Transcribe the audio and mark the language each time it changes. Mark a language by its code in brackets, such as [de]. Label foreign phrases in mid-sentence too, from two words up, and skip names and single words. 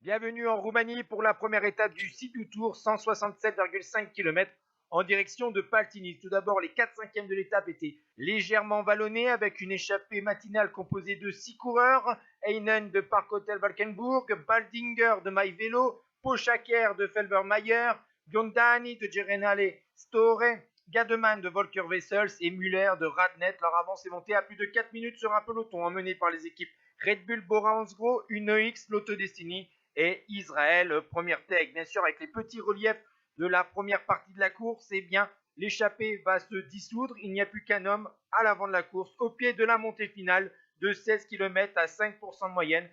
[fr] Bienvenue en Roumanie pour la première étape du Sibiu Tour, 167,5 km en direction de Paltinis. Tout d'abord, les 4/5e de l'étape étaient légèrement vallonnés avec une échappée matinale composée de 6 coureurs. Heinen de Park Hotel Valkenburg, Baldinger de MyVelo, Pochaker de Felbermayer, Biondani de Gerenale Store, Gademan de Volker Wessels et Müller de Radnet. Leur avance est montée à plus de 4 minutes sur un peloton emmené par les équipes Red Bull Bora Hansgrohe, UNOX, Lotto Destiny et Israël Première Tech. Bien sûr, avec les petits reliefs de la première partie de la course, eh bien, l'échappée va se dissoudre. Il n'y a plus qu'un homme à l'avant de la course, au pied de la montée finale de 16 km à 5% de moyenne.